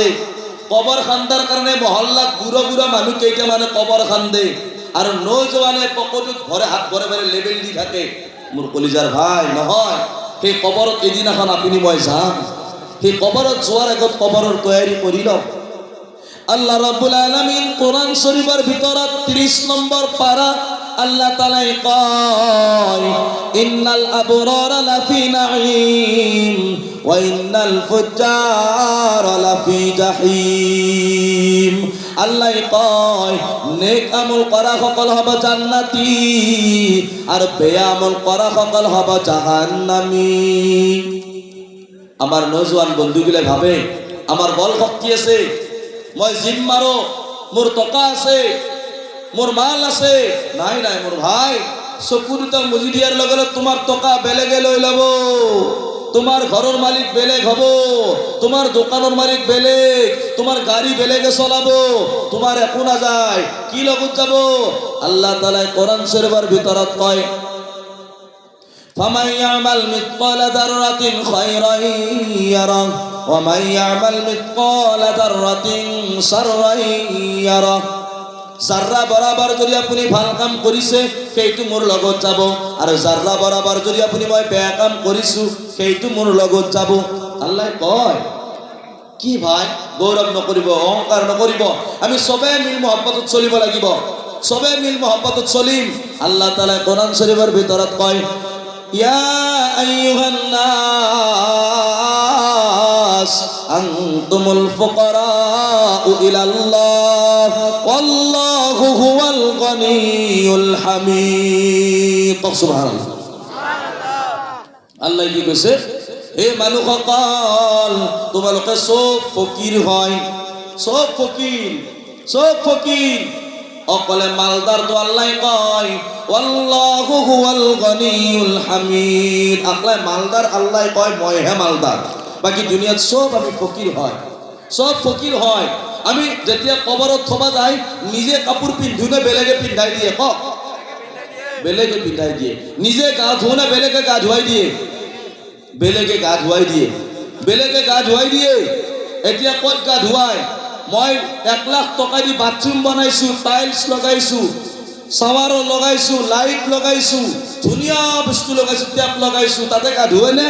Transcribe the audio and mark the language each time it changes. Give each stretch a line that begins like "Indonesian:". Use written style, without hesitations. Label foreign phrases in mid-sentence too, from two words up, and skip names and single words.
Assamese: কবৰ খান্দাৰ কাৰণে মহল্লাত বুঢ়া বুঢ়া মানুহ কেইটামানে কবৰ খান্দে আৰু নৌজোৱানে পকেটত হাত ভৰে ভৰে লেবেল দি থাকে। মোৰ কলিজাৰ ভাই, নহয়, সেই কবৰত এদিনাখন আপুনি মই যাম। সেই কবৰত যোৱাৰ আগত কবৰৰ তৈয়াৰী কৰি লওক। আল্লাহ রাব্বুল আলামিন কোরআন শরীফের ভিতৰত 30 নম্বর পারা আল্লাহ তাআলাই কয়,
Arabic: إن الأبرار لفي نعيم وإن الفجار لفي جحيم.
Assamese: আল্লাহ কয়, নেক আমল করা সকল হবে জান্নাতি আর বেয়া আমল করা সকল হবে জাহান্নামী। আমার নওজোয়ান বন্ধুগুলো ভাবে আমার বল শক্তি আছে, মই জিম মাৰো, মোৰ টকা আছে, মোৰ মাল আছে। নাই নাই মোৰ ভাই, চকু দুটা মুজি দিয়াৰ লগে লগে তোমাৰ টকা বেলেগে লৈ ল'ব, তোমাৰ ঘৰৰ মালিক বেলেগ হ'ব, তোমাৰ দোকানৰ মালিক বেলেগ, তোমাৰ গাড়ী বেলেগে চলাব, তোমাৰ একো নাযায়। কি লগত যাব? আল্লাহ তাআলাই কোরআন শরীফের ভিতৰত কয়,
Arabic: فمن يعمل مثقال ذرة خيرا يره ومن يعمل مثقال ذرة شرا يره.
Assamese: জাররা বরাবর যদি আপুনি ভাল কাম কৰিছে সেইটো মোৰ লগত যাব, আৰু জাররা বরাবর যদি আপুনি মই বেয়া কাম কৰিছো সেইটো মোৰ লগত যাব। আল্লাহ কয়, কি ভাই গৌৰৱ নকৰিব, অহংকাৰ নকৰিব, আমি সবে মিল মহব্বতত চলিব লাগিব, সবে মিল মহব্বতত চলিম। আল্লাহ তাআলা কোরআন শরীফের ভিতৰত কয়,
Arabic: يا أيها الناس أنتم الفقراء إلى الله والله هو الغني الحميد سبحان الله.
Assamese: আল্লাহ কি কৈছে? হে মানুহসকল, তোমালোকে সব ফকিৰ হয়, সব ফকিৰ, সব ফকিৰ। অকলে মালদার তো আল্লাহ কয়,
Arabic: الله هو الغني الحميد.
Assamese: আকলে মালদার আল্লাহ কয়, মই হে মালদার, বাকি দুনিয়াত সব আমি ফকির হয়, সব ফকির হয়। আমি যেতিয়া কবৰত থবা যায় নিজে কাপোৰ পিন্ধু নে বেলেগে পিন্ধাই দিয়ে? ক, বেলেগে পিন্ধাই দিয়ে। নিজে গা ধুও না বেলেগে গা ধুৱাই দিয়ে? বেলেগে গা ধুৱাই দিয়ে, বেলেগে গা ধুৱাই দিয়ে। এতিয়া ক'ত গা ধুৱাই? মই 1 লাখ টকা দি বাথৰুম বনাইছো, টাইলছ লগাইছো, শাৱাৰো লগাইছো, লাইট লগাইছো, ধুনীয়া বস্তু লগাইছো, টেপ লগাইছো, তাতে গা ধুৱে নে?